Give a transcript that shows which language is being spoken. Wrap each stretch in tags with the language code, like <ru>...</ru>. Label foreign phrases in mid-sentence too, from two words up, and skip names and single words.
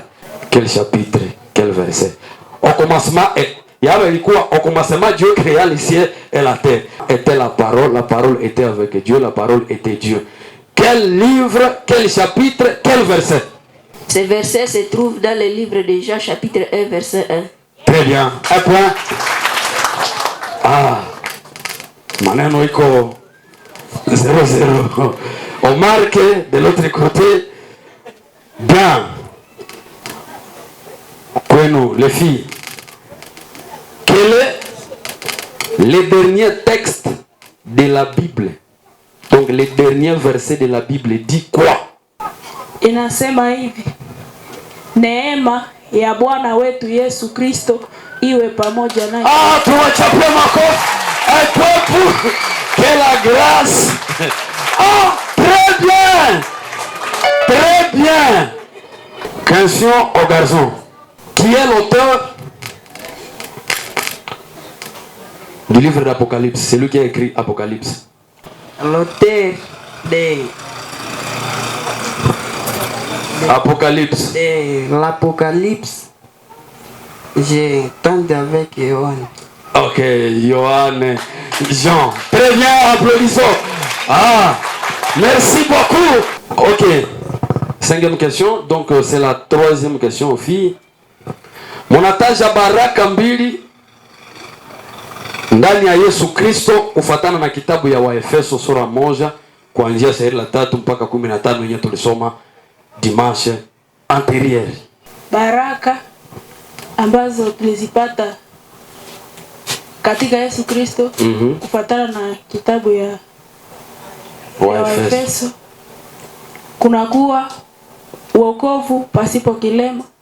<fr>Quel chapitre, quel verset? Au commencement au commencement Dieu créa les cieux et la terre. Était la parole était avec Dieu, la parole était Dieu. Quel livre, quel chapitre, quel verset? Ce verset se trouve dans le livre de Jean chapitre 1 verset 1. Très bien. Un point.</fr> <sw>Maneno iko 0-0.</sw> <fr>On marque de l'autre côté. Bien. Kwenu, les filles. Quel est le dernier texte de la Bible? Donc le dernier verset de la Bible dit quoi?</fr> <sw>Inasema hivi: Neema ya Bwana wetu Yesu Kristo iwe pamoja nanyi. Tuwachapie makofi.</sw> <fr>Et peuple, que la grâce. Très bien. Très bien. Question au garçon. Qui est l'auteur du livre d'Apocalypse? C'est lui qui a écrit Apocalypse. L'auteur de Apocalypse. L'Apocalypse, j'ai entendu avec Yohan. Ok, Yohan, Jean. Très bien, applaudissons. Merci beaucoup. Ok, 5e question. Donc c'est la 3e question aux filles.</fr> <sw>Munataja baraka mbili ndani ya Yesu Kristo kufuatana na kitabu ya Waefeso sura 1 kuanzia shairi la 3 mpaka 15 yenyewe tulisoma</sw> <fr>dimanche anterieur.</fr> <sw>Baraka ambazo tulizipata katika Yesu Kristo kufuatana na kitabu ya Waefeso, kunakuwa wokovu pasipo kilema.</sw>